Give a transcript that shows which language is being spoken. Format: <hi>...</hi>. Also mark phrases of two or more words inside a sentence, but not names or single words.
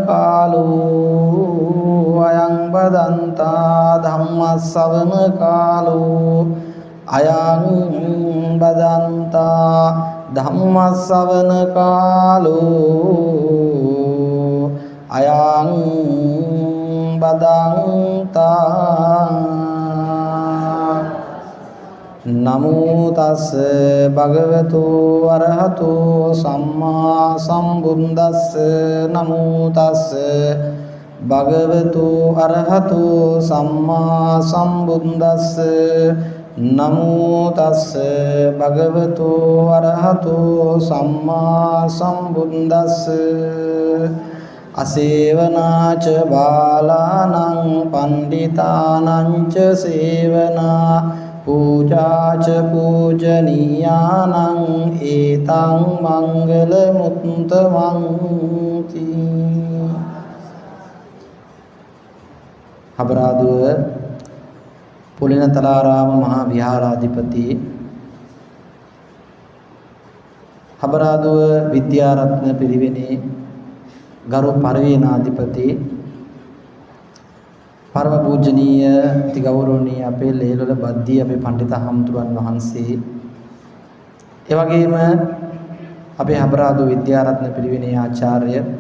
<pi>කාලෝ අයං බදන්තා ධම්මස් ශ්‍රවණ කාලෝ අයං බදන්තා ධම්මස් ශ්‍රවණ කාලෝ අයං බදන්තා නමෝ තස් භගවතු අරහතෝ සම්මා සම්බුද්දස්ස නමෝ තස් භගවතු අරහතෝ සම්මා සම්බුද්දස්ස නමෝ තස් භගවතු අරහතෝ සම්මා සම්බුද්දස්ස අසේවනාච බාලානං පණ්ඩිතානං ච සේවනා පූජාච පූජනීයානං ඒතං මංගල මුත්තමන්ති.</pi> <si>අබරාදුව පුලිනතලාරාම මහා විහාරාධිපති අබරාදුව විද්‍යාරත්න පිරිවෙනේ ගරු පරිවේනාධිපති පරම පූජනීය අති ගෞරවනීය අපේ ලේලොල බද්දී අපේ පඬිත හම්තුරන් වහන්සේ ඒ වගේම අපේ හබරාදු විද්‍යාරත්න පිරිවෙනේ ආචාර්ය</si>